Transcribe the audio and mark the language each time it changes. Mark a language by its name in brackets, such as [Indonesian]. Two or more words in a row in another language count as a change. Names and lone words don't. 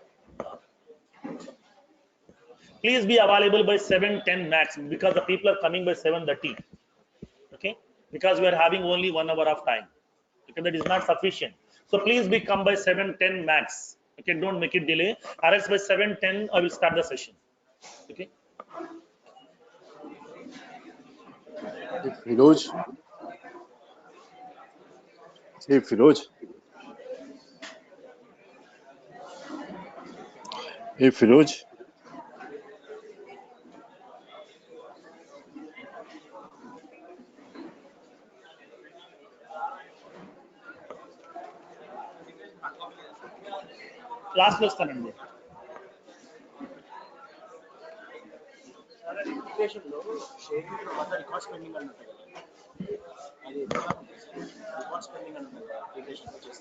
[English] Please be available by 7:10 max, because the people are coming by 7:30. Okay, because we are having only 1 hour of time. Okay, that is not sufficient. So please be come by 7:10 max. Okay, don't make it delay, or else by 7:10 I will start the session. Okay. Hey Firoz. Hey Firoz. Hey Firoz. [Telugu] లాస్ట్ లో వస్తానండి. అప్లికేషన్లో షేరింగ్ తర్వాత [English] record spending [Telugu] అన్నట్టు కదా, అది [English] record spending [Telugu] అన్నట్టు కదా అప్లికేషన్ వచ్చేసి